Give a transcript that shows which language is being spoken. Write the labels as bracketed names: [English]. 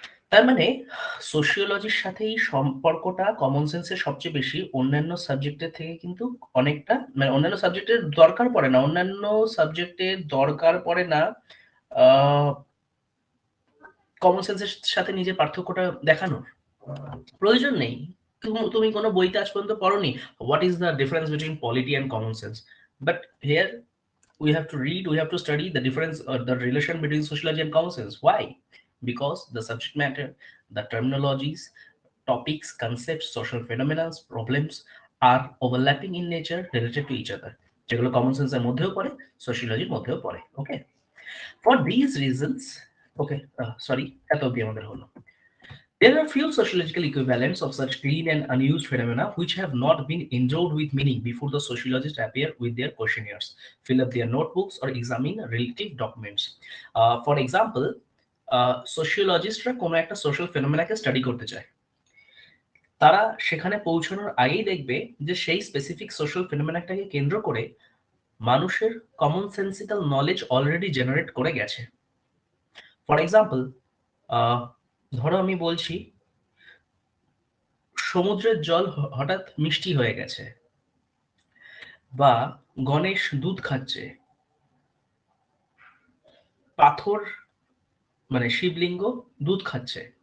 [Bangla] তার মানে সোশিওলজির সাথে এই সম্পর্কটা কমন সেন্সের সবচেয়ে বেশি। অন্যান্য সাবজেক্টের থেকে কিন্তু অনেকটা, মানে অন্যান্য সাবজেক্টের দরকার পড়ে না, অন্যান্য সাবজেক্টের দরকার পড়ে না কমন সেন্সের সাথে নিজের পার্থক্যটা দেখানোর প্রয়োজন নেই। তুমি কোনো বইতে আজ পর্যন্ত পড়োনি [English] What is the difference between polity and common sense, but here we have to read, we have to study the difference or the relation between sociology and common sense. Why? Because the subject matter, the terminologies, topics, concepts, social phenomena, problems are overlapping in nature, related to each other, [Bangla] যেগুলো common সেন্সের মধ্যেও পড়ে, [English] সোশিওলজির মধ্যেও পড়ে। Okay, for this reasons, okay sorry, [Bangla] এত অব্দি আমাদের হলো। [English] There are few sociological equivalents of such clean and unused phenomena which have not been endowed with meaning before the sociologists appear with their questionnaires, fill up their notebooks, or examine relative documents. For example, sociologists [Bangla] কোনো একটা [English] social phenomena কে study [Bangla] করতে চায়। তারা সেখানে পৌঁছানোর আগেই দেখবে যে সেই স্পেসিফিক সোশ্যাল ফিনোমেনাটাকে কেন্দ্র করে মানুষের common sensical knowledge already generate করে গেছে। [English] for example, [Bangla] ধরো আমি বলছি সমুদ্রের জল হঠাৎ মিষ্টি হয়ে গেছে, বা গণেশ দুধ খাচ্ছে, পাথর মানে শিবলিঙ্গ দুধ খাচ্ছে।